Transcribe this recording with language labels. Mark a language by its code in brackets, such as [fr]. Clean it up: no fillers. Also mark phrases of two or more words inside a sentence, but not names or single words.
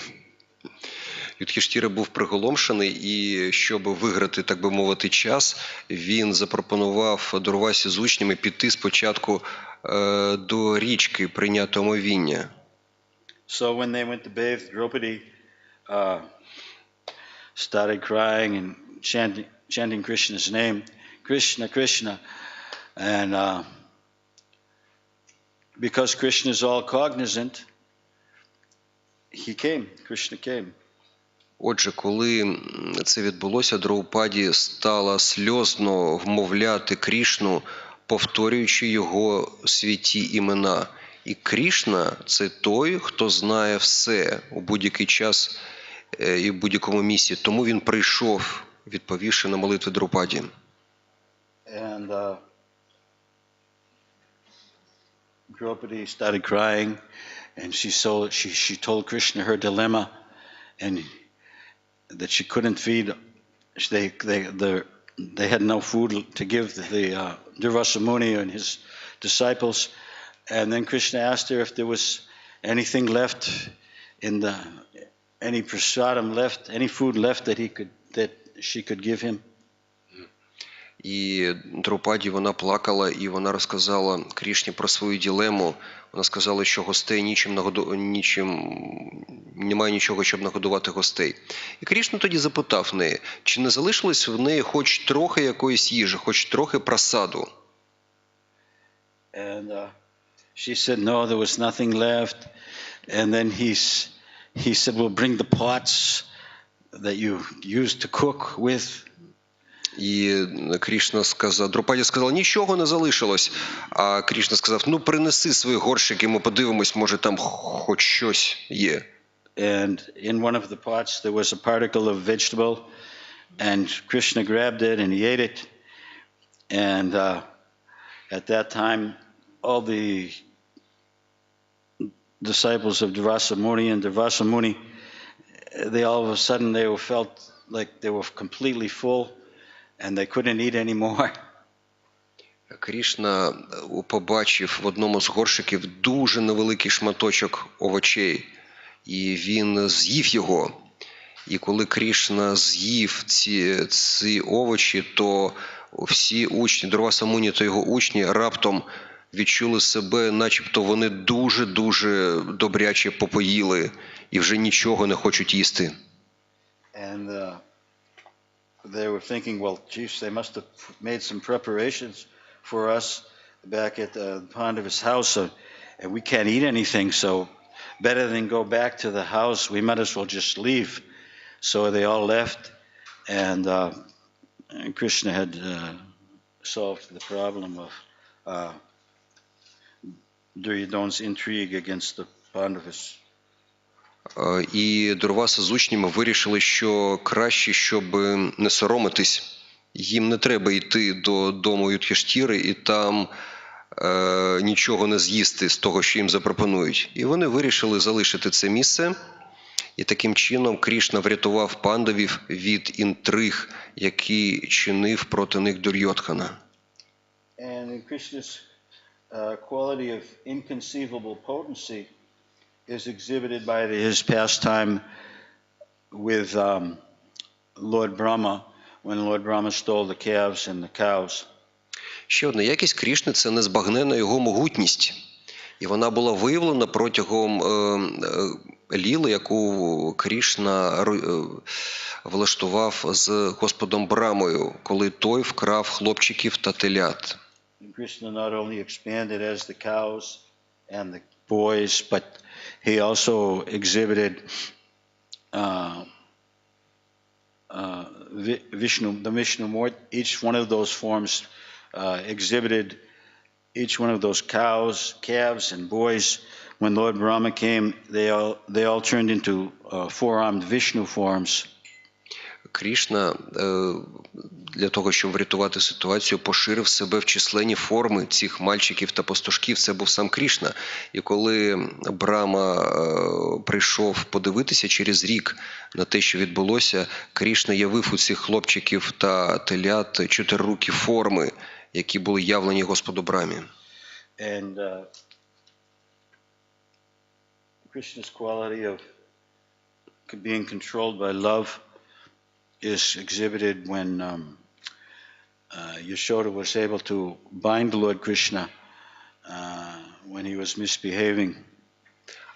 [uk] Юдхіштіра був приголомшений, і щоб виграти, так би мовити, час, він запропонував Дурвасі з учнями піти спочатку до річки прийняти омовіння. [en] So when they went to bathe, Draupadi started crying and chanting Krishna's name, Krishna, Krishna. And because Krishna is all cognizant, he came, Krishna came. [uk] Отже, коли це відбулося, Прабхупаді стала сльозно вмовляти Крішну, повторюючи його святі імена. І Крішна – це той, хто знає все у будь-який час і в будь-якому місці. Тому він прийшов, відповівши на молитви Прабхупаді. [en] And Draupadi started crying, and she told Krishna her dilemma, and that she couldn't feed. They had no food to give the Durvasa Muni and his disciples, and then Krishna asked her if there was anything left in any prasadam left, any food left that she could give him. [uk] І Прабхупаді вона плакала, і вона розказала Крішні про свою дилему. Вона сказала, що гостей немає нічого, щоб нагодувати гостей. І Крішна тоді запитав неї, чи не залишилось в неї хоч трохи якоїсь їжі, хоч трохи прасаду. [en] And she said, no, there was nothing left. And then he said, well, bring the pots that you used to cook with. [uk] І Крішна сказав, Прабхупаді сказав, нічого не залишилось. А Крішна сказав, ну принеси свої горщики, ми подивимось, може там хоч щось є. [en] And in one of the pots there was a particle of vegetable, and Krishna grabbed it and he ate it. And at that time, all the disciples of Durvasa Muni and Durvasa Muni, they all of a sudden felt like they were completely full. And they couldn't eat anymore. [uk] Крішна побачив в одному з горщиків дуже невеликий шматочок овочей, і він з'їв його. І коли Крішна з'їв ці овочі, то всі учні, Durvasa Muni та його учні раптом відчули себе, начебто вони дуже-дуже добряче попоїли і вже нічого не хочуть їсти. [en] And they were thinking, well, geez, they must have made some preparations for us back at Pandava's house, and we can't eat anything, so better than go back to the house, we might as well just leave. So they all left, and Krishna had solved the problem of Duryodhana's intrigue against the Pandavas. [uk] І Дурваса з учнями вирішили, що краще, щоб не соромитись, їм не треба йти до дому Юдхіштіри і там нічого не з'їсти з того, що їм запропонують. І вони вирішили залишити це місце, і таким чином Крішна врятував пандавів від інтриг, які чинив проти них Дурйодхана. [en] And in Krishna's quality of inconceivable potency is exhibited by his pastime with Lord Brahma, when Lord Brahma stole the calves and the cows. [uk] Ще одна якість Крішни – це незбагненна його могутність. І вона була виявлена протягом ліли, яку Крішна влаштував з Господом Брамою, коли той вкрав хлопчиків та телят. [en] Krishna not only expanded as the cows and the boys, but he also exhibited Vishnu, the Vishnu Mort. Each one of those forms exhibited each one of those cows, calves, and boys. When Lord Brahma came, they all turned into four-armed Vishnu forms. [uk] Крішна для того, щоб врятувати ситуацію, поширив себе в численні форми цих мальчиків та пастушків. Це був сам Крішна. І коли Брама прийшов подивитися через рік на те, що відбулося, Крішна явив у цих хлопчиків та телят чотирирукі форми, які були явлені Господу Брамі. [en] And Krishna's quality of being controlled by love is exhibited when Yashoda was able to bind Lord Krishna when he was misbehaving.